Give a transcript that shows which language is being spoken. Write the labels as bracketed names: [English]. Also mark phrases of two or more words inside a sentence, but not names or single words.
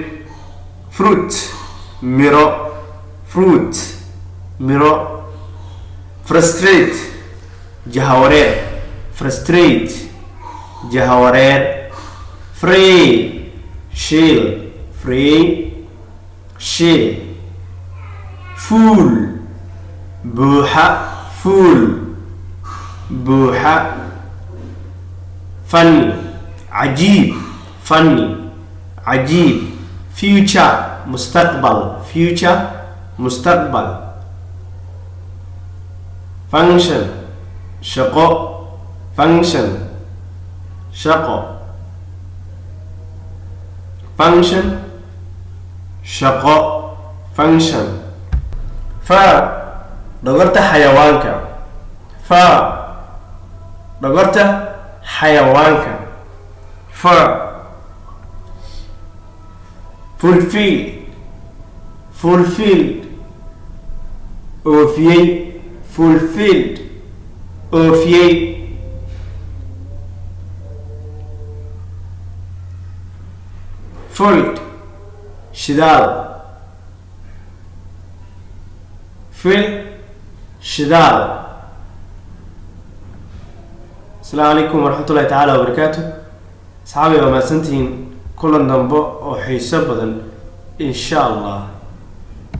[Somali] Fruit miro, fruit miro. Frustrate jahawareer, frustrate jahawareer. [English] Free shield, free shield. [Somali] Full buuxa, full buuxa. Funny cajiib, funny cajiib. Future mustaqbal, future mustaqbal. Function shaqo, function shaqo. Function shaqo, function. Fur dhogorta xayawaanka, fur dhogorta xayawaanka. Fur. [English] Fulfill, fulfilled [Somali] oofiyey, fulfilled oofiyey. Filled shidaal, fill shidaal. [Arabic] السلام عليكم ورحمة الله تعالى وبركاته. [Somali] Asxaabi waa mahadsantihiin. kulan dambe oo xiiso badan [Arabic] إن شاء الله.